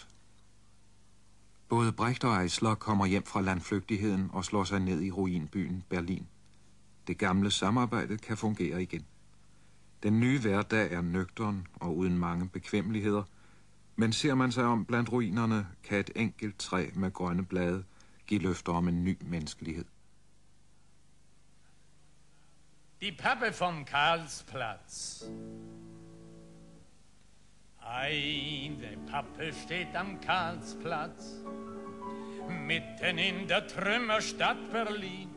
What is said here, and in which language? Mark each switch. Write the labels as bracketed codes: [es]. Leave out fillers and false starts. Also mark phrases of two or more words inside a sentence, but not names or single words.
[da] Både Brecht og Eisler kommer hjem fra landflygtigheden og slår sig ned i ruinbyen Berlin. Det gamle samarbejde kan fungere igen. Den nye hverdag er nøgtern og uden mange bekvemmeligheder, men ser man sig om blandt ruinerne, kan et enkelt træ med grønne blade give løfter om en ny menneskelighed. [de] Die Pappe vom Karlsplatz. Eine Pappe steht am Karlsplatz, mitten in der Trümmerstadt Berlin.